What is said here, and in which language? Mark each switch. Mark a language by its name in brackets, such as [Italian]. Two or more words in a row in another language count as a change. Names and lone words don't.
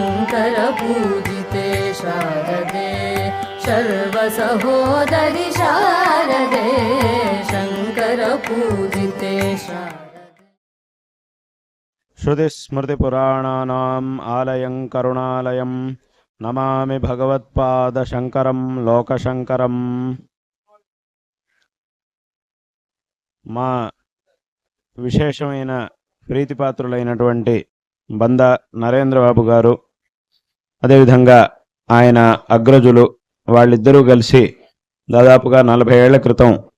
[Sanskrit] शङ्करपूजिते शारदे सर्वसहोदरि शारदे शङ्करपूजिते शारदे श्रुतिस्मृतिपुराणानाम् आलयं करुणालयं नमामि भगवत्पादशङ्करं लोकशङ्करम्। [Telugu] మా విశేషమైన ప్రీతిపాత్రులైనటువంటి బంద నరేంద్రబాబు గారు, అదేవిధంగా ఆయన అగ్రజులు వాళ్ళిద్దరూ కలిసి దాదాపుగా 40 ఏళ్ల క్రితం